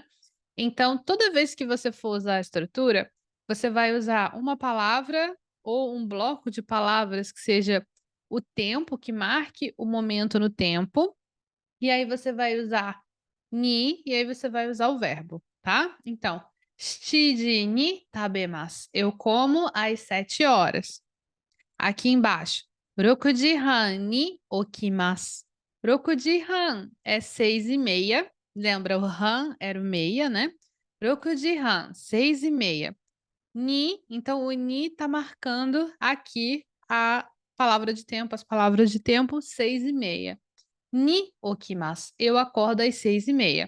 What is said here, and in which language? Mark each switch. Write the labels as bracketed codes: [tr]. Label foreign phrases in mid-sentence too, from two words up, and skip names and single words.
[pt] Então, toda vez que você for usar a estrutura, você vai usar uma palavra ou um bloco de palavras que seja o tempo, que marque o momento no tempo, e aí você vai usar ni, e aí você vai usar o verbo, tá? [ja] Então, 7 時に食べます. [pt] Eu como às 7 horas. Aqui embaixo, [ja] 6 時半に起きます. [pt] 6時半 é 6:30. Lembra, o han era o meia, né? 6 時半, 6:30. Ni, então o ni tá marcando aqui a palavra de tempo, as palavras de tempo, 6:30. [ja] に起きます, [pt] eu acordo às 6:30.